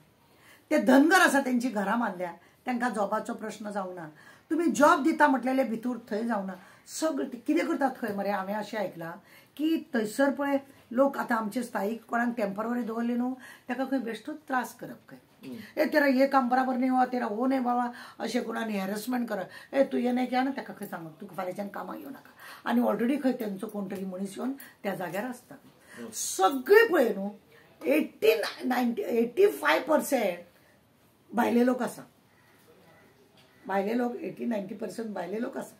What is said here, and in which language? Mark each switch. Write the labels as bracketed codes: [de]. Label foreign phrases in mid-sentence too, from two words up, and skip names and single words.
[kok] ते धनगर आसा तेंची घरां बांदल्या, तांकां जॉबाचो प्रश्न जावंक ना. तुमी जॉब दिता म्हटलेले भितूर थंय जावंक ना. सगळें कितें करतात खंय मरे, हांवें अशें आयकलां की थंयसर पळय लोक आतां आमचे स्थायीक कोणाक टेम्पररी दवरले न्हू, ताका खंय बेश्टोच त्रास करप खंय. [hi] तेरा ये काम बराबर नहीं हुआ, तेरा वो नाही बाबा, [kok] असे कोणाने हॅरेसमेंट कर, तू हे नाही केला ना, त्या खंय सांग तू फाल्याच्यान कामाक येऊ नका. आणि ऑलरेडी खंय त्यांचं कोणतरी मनीस येऊन त्या जाग्यार असतात. सगळे पळय न्हू 85% भायले लोक आसा. भायले लोक 80-90% भायले लोक आसा.